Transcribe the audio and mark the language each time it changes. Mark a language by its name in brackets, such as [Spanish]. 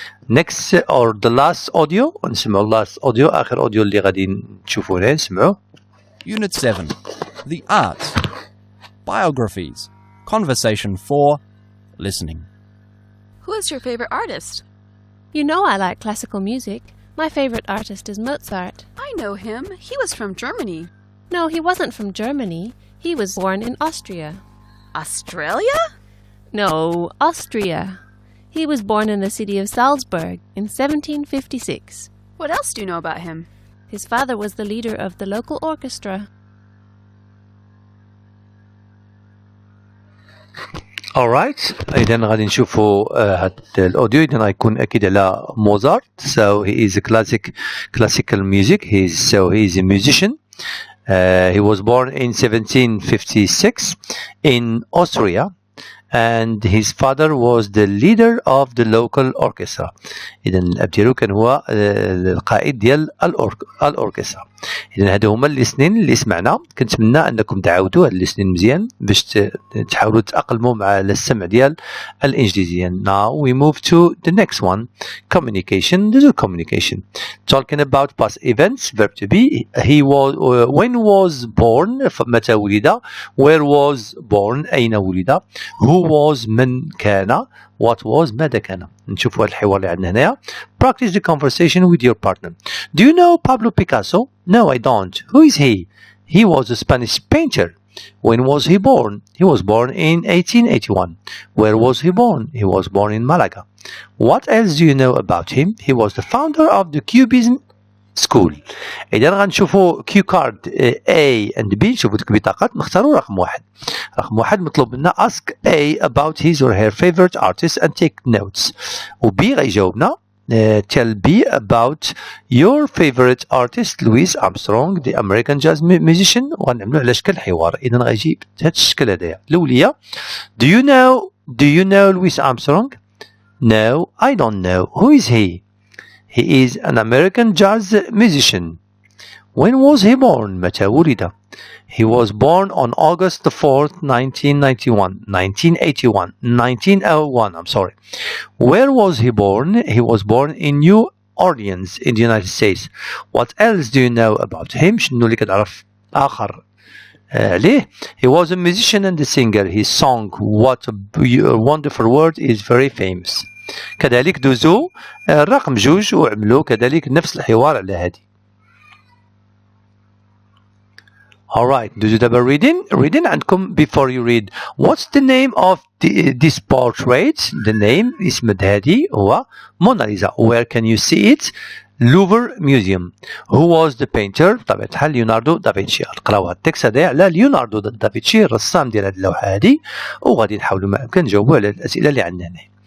[English] next or the last audio [Arabic] نسمعوا [English] last audio [Arabic] آخر audio اللي غادي نشوفوه نسمعوه. [English] Unit 7. The Arts. Biographies. Conversation 4. Listening. Who is your favorite artist? You know I like classical music. My favorite artist is Mozart. I know him. He was from Germany. No, he wasn't from Germany. He was born in Austria. Australia? No, Austria. He was born in the city of Salzburg in 1756. What else do you know about him? His father was the leader of the local orchestra. [Arabic] Alright, إذا غادي نشوفوا هاد الأوديو. إذا غيكون أكيد على موزارت. [English] So he is a classical music. He is a musician. He was born in 1756 in Austria, and his father was the leader of the local orchestra. [Arabic] إذا الأب ديالو كان هو القائد ديال الأوركسترا. إذا هادو هما اللسنين اللي سمعنا. كنتمنى أنكم تعاودوا هاد اللسنين مزيان باش تحاولوا تأقلموا مع السمع ديال الإنجليزية. [English] Now we move to the next one. Communication. This is communication. Talking about past events. Verb to be. He was when was born. [Arabic] متى ولد. [English] Where was born. [Arabic] أين ولد. [English] Who was [Arabic] من كان. [English] What was [Arabic] ماذا كان. نشوفوا هذا الحوار اللي عندنا هنايا. [English] Practice the conversation with your partner. Do you know Pablo Picasso? No, I don't. Who is he? He was a Spanish painter. When was he born? He was born in 1881. Where was he born? He was born in Malaga. What else do you know about him? He was the founder of the Cubism school. [Arabic] إذا غنشوفوا كيو كارد [English] A and B. [Arabic] نشوفوا ديك البطاقات نختاروا رقم واحد. رقم واحد مطلوب منا [English] ask A about his or her favorite artist and take notes. [Arabic] و B غيجاوبنا [English] tell B about your favorite artist Louis Armstrong the American jazz musician. [Arabic] وغنعملوا على شكل حوار. إذا غيجي بهذا الشكل هذايا. [English] الأولية do you know Louis Armstrong? No, I don't know. Who is he? He is an American jazz musician. When was he born? [Arabic] متى ولد. [English] He was born on August the 4th, 1901. I'm sorry. Where was he born? He was born in New Orleans in the United States. What else do you know about him? [Arabic] شنو اللي كتعرف آخر عليه. [English] He was a musician and a singer. His song What a Wonderful World is very famous. [Arabic] كذلك دوزوا الرقم 2 وعملوا كذلك نفس الحوار على هذه. Alright, دوزوا دابا reading عندكم. [English] Before you read, what's the name of this portrait? The name [Arabic] اسم هذه هو Mona Lisa. [English] Where can you see it? Louvre Museum. Who was the painter? [Arabic] بطبيعة الحال ليوناردو دافنشي. نقراو هاد التكست هذا على ليوناردو دافنشي الرسام ديال هاد اللوحة هذه، وغادي نحاولوا ما أمكن نجاوبوا على الأسئلة اللي عندنا هنا.